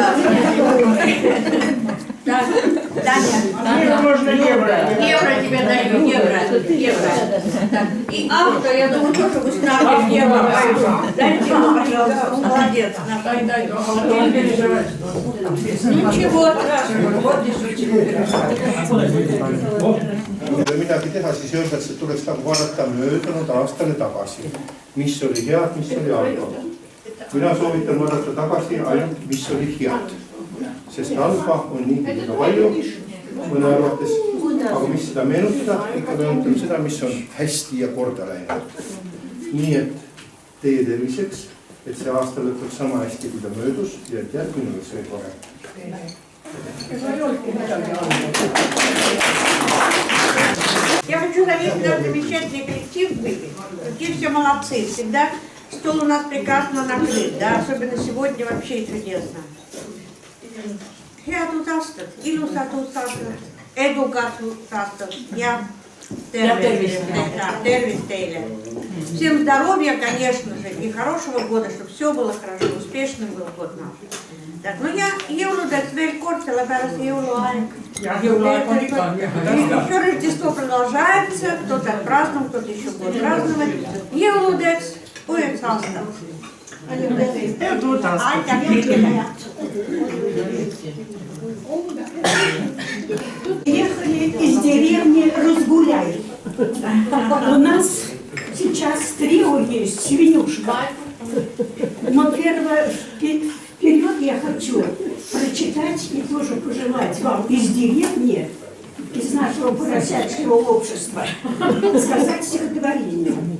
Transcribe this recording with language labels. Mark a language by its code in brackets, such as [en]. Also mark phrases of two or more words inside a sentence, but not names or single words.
[ru] Так, Таня. Евро можно евро. Евро тебе даю, евро. Так, и авто, я думаю, тоже выстраиваешь евро. Дайте ему, пожалуйста, молодец. Ничего страшного. [et] Kui midagi teha, siis öeldakse, et tuleks nagu vaadata möödunud aastale tagasi. Mis oli head, mis oli halba. Mina soovitan vaadata tagasi ainult, mis oli head. Sest halba on niigi väga palju, mõne arvates. Aga mis seda meenutada, ikka meenutab seda, mis on hästi ja korda läinud. Nii et teie terviseks, et see aasta lõpuks sama hästi, kui ta möödus ja et järgmine oleks veel parem. [ru] Я хочу заметить, наш замечательный коллектив были. Какие все молодцы. Всегда стол у нас прекрасно накрыт, да, особенно сегодня вообще чудесно. [et] Head aastat, ilusat aastat, edukat aastat ja tervist teile. [ru] Всем здоровья, конечно же, и хорошего года, чтобы все было хорошо, успешным был год наш. Так, ну я [et] jõuludeks veel kord, sellepärast jõuluaeg. [ru] Еще Рождество продолжается, кто-то празднует, кто-то еще будет праздновать. [et] Jõuludeks uueks aastaks. [ru] Ехали из деревни Разгуляй. У нас сейчас трио есть, Свинюшка. Но вперед я хочу прочитать и тоже пожелать вам из деревни, из нашего поросячьего общества, сказать стихотворение.